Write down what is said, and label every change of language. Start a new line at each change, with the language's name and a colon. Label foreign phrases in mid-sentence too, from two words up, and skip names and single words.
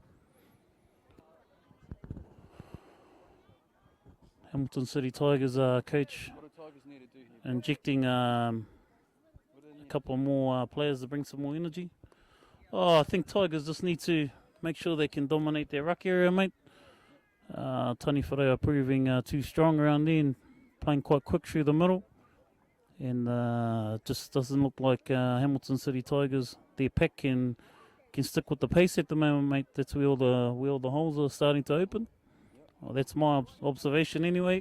English: Hamilton City Tigers coach What do Tigers need to do here? injecting a What do they need? couple more players to bring some more energy. Oh, I think Tigers just need to make sure they can dominate their ruck area, mate. Tani Wharau are proving too strong around there and playing quite quick through the middle. And it just doesn't look like Hamilton City Tigers, their pack can stick with the pace at the moment, mate. That's where all the holes are starting to open. Well, that's my observation anyway.